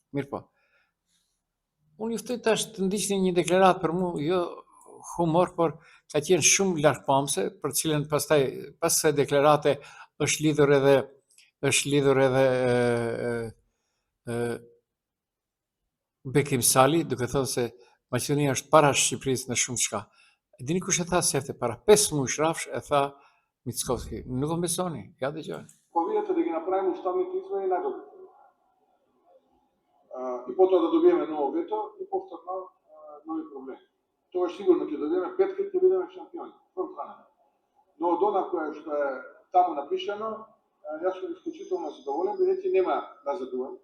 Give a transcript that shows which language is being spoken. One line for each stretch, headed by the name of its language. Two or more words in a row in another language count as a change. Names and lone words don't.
Albanian: Unë juftoj tash të ndiqni një deklaratë për mu, jo humor, por ka qenë shumë largpamse, për cilën pastaj pas kësaj deklarate është lidhur edhe Bekim Sali, duke thënë se Maqedonia është para Shqipërisë në shumë çka. E dini kush e tha sefte para 5 muaj rrafsh e tha Mickovski. Nuk e besoni, ja dëgjoni.
Macedonian: Ако видите да ги направим уставните измени најдобро. И потоа да добиеме ново вето и повторно нови проблеми. Тогаш сигурно ќе добиеме петка и ќе бидеме шампиони. Но од она кое што е таму напишано, јас сум исклучително задоволен, бидејќи нема назадување.